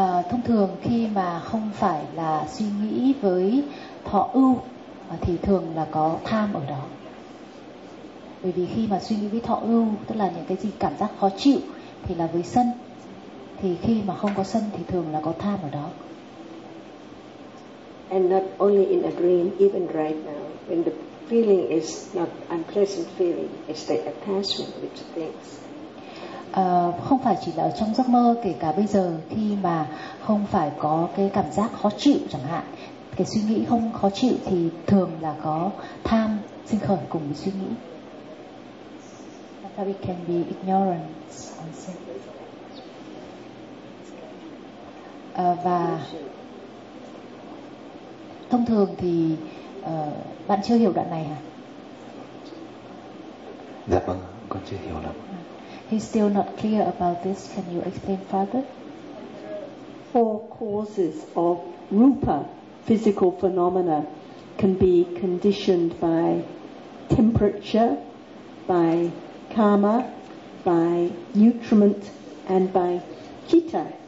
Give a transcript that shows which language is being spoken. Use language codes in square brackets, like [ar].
[vi] Thông thường khi mà không phải là suy nghĩ với thọ ưu thì thường là có tham ở đó. Bởi vì khi mà suy nghĩ với thọ ưu, tức là những cái gì cảm giác khó chịu thì là với sân. Thì khi mà không có sân thì thường là có tham ở đó. [en] And not only in a dream, even right now, when the feeling is not unpleasant feeling, it's the attachment which thinks. [vi] Không phải chỉ là ở trong giấc mơ, kể cả bây giờ khi mà không phải có cái cảm giác khó chịu chẳng hạn, cái suy nghĩ không khó chịu thì thường là có tham sinh khởi cùng với suy nghĩ. [en] That it can be ignorance also. [vi] Và thông thường thì bạn chưa hiểu đoạn này hả? Dạ vâng, con chưa hiểu lắm. [en] He's still not clear about this. Can you explain further? Four causes of rupa, physical phenomena, can be conditioned by temperature, by karma, by nutriment, and by citta.